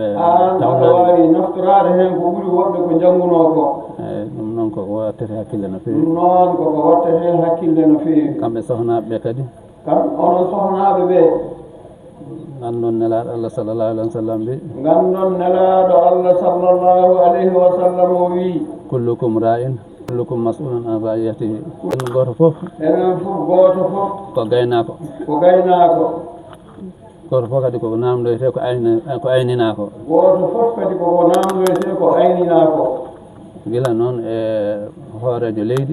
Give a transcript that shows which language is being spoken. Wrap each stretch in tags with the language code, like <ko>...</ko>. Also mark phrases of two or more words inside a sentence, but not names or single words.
<ff>an aɗa waawi naftoraade heen ko ɓuri woɓɓe ko janngunoo ko. eyi ɗum noon koko wattete hakkille no feewi. ɗum noon koko wattete hakkille no feewi. kamɓe sohnaaɓe ɓe kadi. onon sohnaaɓe ɓee. nganndoon nelaaɗo Allah</ff> <ar>صلى الله عليه وسلم</ar> <ff>mbi. nganndoon nelaaɗo Allah</ff> <ar>صلى الله عليه وسلم</ar> <ff>o wii.</ff> <ar>كلكم راع كلكم مسؤول عن رعيته.</ar> <ff>en gooto fof. enen fof gooto fof. ko gaynaako. ko gaynaako. gooto fof kadi koko naamdoytee ko ayninaako. gooto fof kadi koko naamdoytee ko ayninaako. gila noon e hooreejo leydi.</ff>